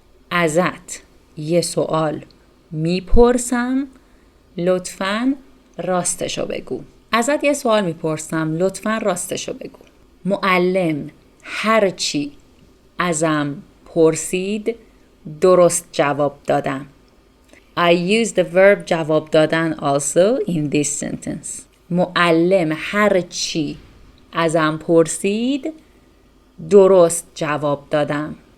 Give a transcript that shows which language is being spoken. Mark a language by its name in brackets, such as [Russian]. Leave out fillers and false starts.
[Persian] ازت یه سوال میپرسم لطفاً راستشو بگو. ازت یه سوال میپرسم لطفاً راستشو بگو. معلم هرچی ازم پرسید درست جواب دادم. [English] I use the verb جواب دادن also in this sentence. [Persian] معلم هرچی ازم پرسید درست جواب دادم.